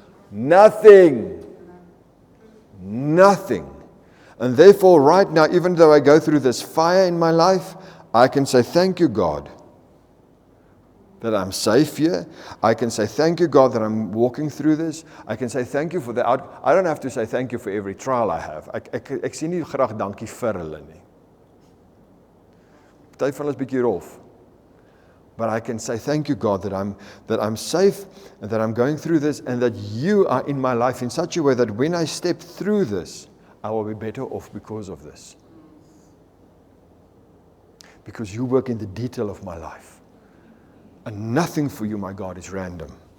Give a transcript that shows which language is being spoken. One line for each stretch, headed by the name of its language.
English: Nothing. Nothing. And therefore, right now, even though I go through this fire in my life, I can say, thank you, God, that I'm safe here. I can say, thank you, God, that I'm walking through this. I can say, thank you for the I don't have to say thank you for every trial I have.
Afrikaans: Ek sê nie graag dankie vir hulle nie. Party van hulle is bietjie rof.
English: But I can say, thank you, God, that I'm safe and that I'm going through this and that you are in my life in such a way that when I step through this, I will be better off because of this. Because you work in the detail of my life. And nothing for you, my God, is random.